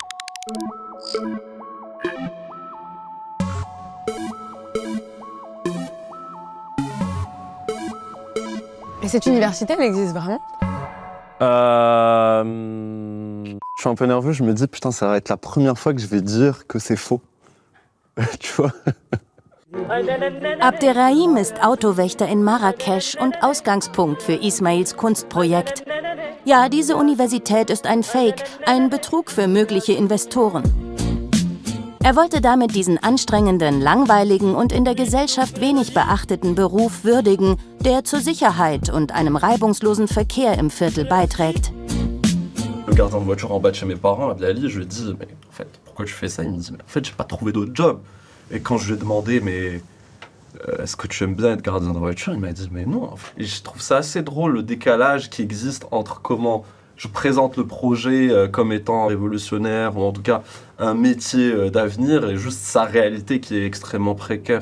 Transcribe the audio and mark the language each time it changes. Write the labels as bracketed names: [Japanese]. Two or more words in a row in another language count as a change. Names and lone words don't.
[French] Et cette université, elle existe vraiment? Je suis un peu nerveux, je me dis putain, ça va être la première fois que je vais dire que c'est faux. Tu vois? [German] Abderrahim ist Autowächter in Marrakesch und Ausgangspunkt für Ismails Kunstprojekt. Ja, diese Universität ist ein Fake, ein Betrug für mögliche Investoren. Er wollte damit diesen anstrengenden, langweiligen und in der Gesellschaft wenig beachteten Beruf würdigen, der zur Sicherheit und einem reibungslosen Verkehr im Viertel beiträgt. [French] Le gardien de voiture en bas de chez mes parents, à Blali, je lui ai dit, mais en fait, pourquoi tu fais ça? Il me dit, mais en fait, j'ai pas trouvé d'autre job. Et quand je lui ai demandé, mais est-ce que tu aimes bien être gardien de voiture? Il m'a dit, mais non. Et je trouve ça assez drôle, le décalage qui existe entre comment je présente le projet comme étant révolutionnaire, ou en tout cas un métier d'avenir, et juste sa réalité qui est extrêmement précaire.